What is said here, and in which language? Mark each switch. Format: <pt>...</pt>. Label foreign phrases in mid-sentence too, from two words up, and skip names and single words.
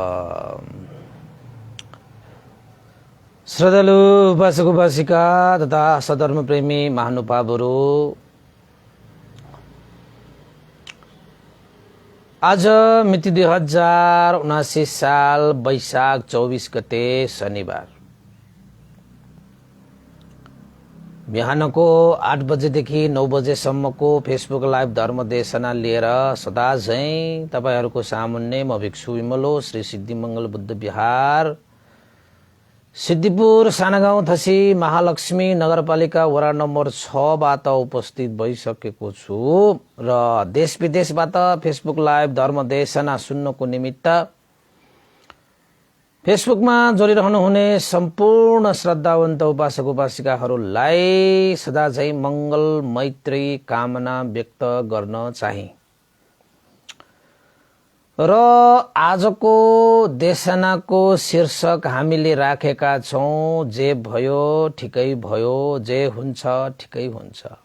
<ne>श्रद्धालु उपासक उपासिका तथा सधर्म प्रेमी महानुभावहरू, आज मिति 2079 साल वैशाख 24 गते शनिबार बिहानको 8 बजेदेखि 9 बजेसम्मको फेसबुक लाइभ धर्मदेशना लिएर सदा झैं तपाईहरूको सामुन्ने म भिक्षु विमलो श्री सिद्धिमंगल बुद्ध विहार सिद्धिपुर सानागाउँ थसी महालक्ष्मी नगरपालिका वडा नम्बर 6 बाट उपस्थित भइसकेको छु र देश विदेशबाट फेसबुक लाइभ धर्मदेशना सुन्नको निमित्त फेसबुकमा जोडिरहनु हुने सम्पूर्ण श्रद्धावन्त उपासक उपासिकाहरूलाई सदा झैं मंगल मैत्री कामना व्यक्त गर्न चाहे र आजको देशनाको शीर्षक हामीले राखेका छौं जे भयो ठिकै भयो, जे हुन्छ ठिकै हुन्छ।</ne>